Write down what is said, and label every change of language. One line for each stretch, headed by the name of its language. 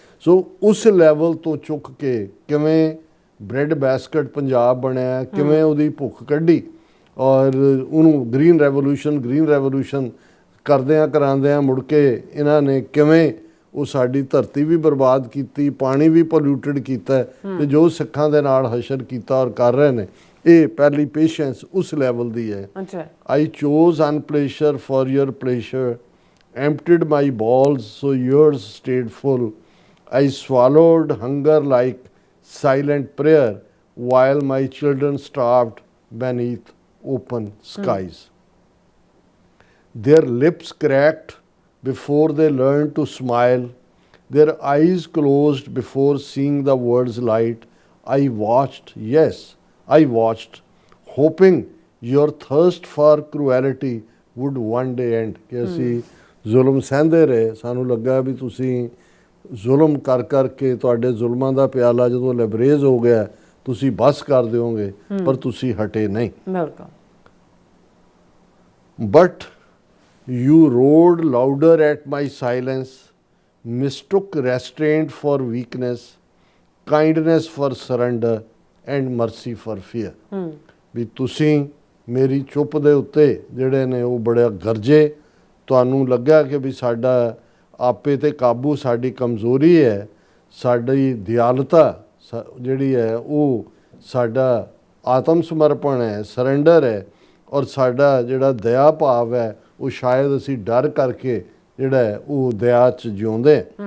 Punjabi: ਸੋ ਉਸ ਲੈਵਲ ਤੋਂ ਚੁੱਕ ਕੇ ਕਿਵੇਂ ਬ੍ਰੈਡ ਬੈਸਕਟ ਪੰਜਾਬ ਬਣਿਆ, ਕਿਵੇਂ ਉਹਦੀ ਭੁੱਖ ਕੱਢੀ, ਔਰ ਉਹਨੂੰ ਗ੍ਰੀਨ ਰੈਵੋਲੂਸ਼ਨ ਕਰਦਿਆਂ ਕਰਾਉਂਦਿਆਂ ਮੁੜ ਕੇ ਇਹਨਾਂ ਨੇ ਕਿਵੇਂ ਉਹ ਸਾਡੀ ਧਰਤੀ ਵੀ ਬਰਬਾਦ ਕੀਤੀ, ਪਾਣੀ ਵੀ ਪੋਲਿਊਟਡ ਕੀਤਾ, ਤੇ ਜੋ ਸਿੱਖਾਂ ਦੇ ਨਾਲ ਹਸ਼ਰ ਕੀਤਾ ਔਰ ਕਰ ਰਹੇ ਨੇ, ਇਹ ਪਹਿਲੀ ਪੇਸ਼ੈਂਸ ਉਸ ਲੈਵਲ ਦੀ ਹੈ।
English: I chose unpleasure for your pleasure, emptied my bowls so yours stayed full. I swallowed hunger like silent prayer, while my children starved beneath open skies. Their lips cracked before they learned to smile, their eyes closed before seeing the world's light. I watched, yes, I watched, hoping your thirst for cruelty would one day end.
Punjabi: ਕਿ ਅਸੀਂ ਜ਼ੁਲਮ ਸਹਿੰਦੇ ਰਹੇ, ਸਾਨੂੰ ਲੱਗਾ ਵੀ ਤੁਸੀਂ ਜ਼ੁਲਮ ਕਰ ਕਰਕੇ ਤੁਹਾਡੇ ਜ਼ੁਲਮਾਂ ਦਾ ਪਿਆਲਾ ਜਦੋਂ ਲੈਬਰੇਜ਼ ਹੋ ਗਿਆ ਤੁਸੀਂ ਬਸ ਕਰ ਦਿਓਗੇ, ਪਰ ਤੁਸੀਂ ਹਟੇ ਨਹੀਂ. ਬਿਲਕੁਲ.
English: But you roared louder at my silence, mistook restraint for weakness, kindness for surrender, and mercy for fear.
Punjabi: ਵੀ ਤੁਸੀਂ ਮੇਰੀ ਚੁੱਪ ਦੇ ਉੱਤੇ ਜਿਹੜੇ ਨੇ ਉਹ ਬੜਾ ਗਰਜੇ, ਤੁਹਾਨੂੰ ਲੱਗਾ ਕਿ ਵੀ ਸਾਡਾ ਆਪੇ ਤੇ ਕਾਬੂ ਸਾਡੀ ਕਮਜ਼ੋਰੀ ਹੈ, ਸਾਡੀ ਦਿਆਲਤਾ ਜਿਹੜੀ ਹੈ ਉਹ ਸਾਡਾ ਆਤਮ ਸਮਰਪਣ ਹੈ, ਸਰੈਂਡਰ ਹੈ, ਔਰ ਸਾਡਾ ਜਿਹੜਾ ਦਇਆ ਭਾਵ ਹੈ ਉਹ ਸ਼ਾਇਦ ਅਸੀਂ ਡਰ ਕਰਕੇ ਜਿਹੜਾ ਹੈ ਉਹ ਦਇਆ 'ਚ ਜਿਉਂਦੇ.